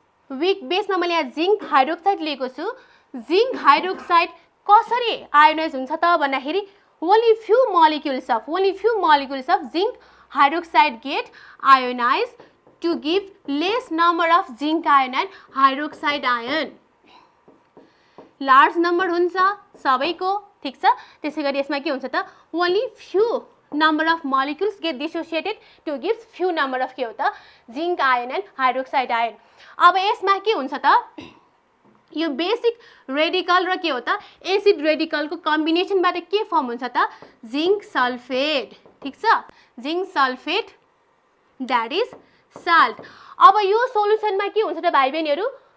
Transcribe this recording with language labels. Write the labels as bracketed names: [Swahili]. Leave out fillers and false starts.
[Nepali] Weak base मा मैले यहाँ जिंक हाइड्रोक्साइड लिएको छु। जिंक हाइड्रोक्साइड कसरी आयोनाइज हुन्छ त भन्दाखेरि [English] only few molecules of zinc hydroxide get ionized to give less number of zinc ion and hydroxide ion। [Nepali] Large number हुन्छ सबैको, ठीक छ। त्यसैगरी यसमा के हुन्छ त [English] only few number of molecules get dissociated to give few number of [Nepali] के हो त [English] zinc ion and hydroxide ion। [Nepali] अब यसमा के हुन्छ त यो बेसिक रेडिकल र के हो त एसिड रेडिकल को कम्बिनेसनबाट के फर्म हुन्छ त जिंक सल्फेट, ठीक छ। Zinc sulphate [English] That is salt. [Nepali] अब यो सोलुसनमा के हुन्छ त भाइ बहिनीहरु